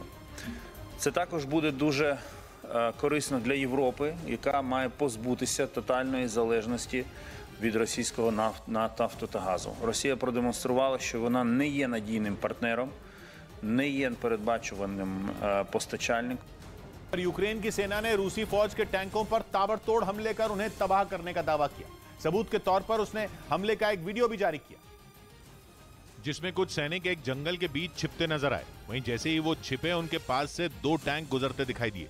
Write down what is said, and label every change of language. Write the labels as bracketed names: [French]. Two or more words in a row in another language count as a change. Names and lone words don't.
[Ukrainian] Це також буде дуже корисно для Європи, яка має позбутися тотальної залежності від російського нафту та газу. Росія продемонструвала, що вона не є надійним партнером, не є передбачуваним постачальником. [Hindi] यूक्रेन की सेना ने रूसी फौज के टैंकों पर ताबड़तोड़ हमले कर उन्हें तबाह करने का दावा किया। सबूत के तौर पर उसने हमले का एक वीडियो भी जारी किया जिसमें कुछ सैनिक एक जंगल के बीच छिपते नजर आए। वहीं जैसे ही वो छिपे उनके पास से 2 टैंक गुजरते दिखाई दिए।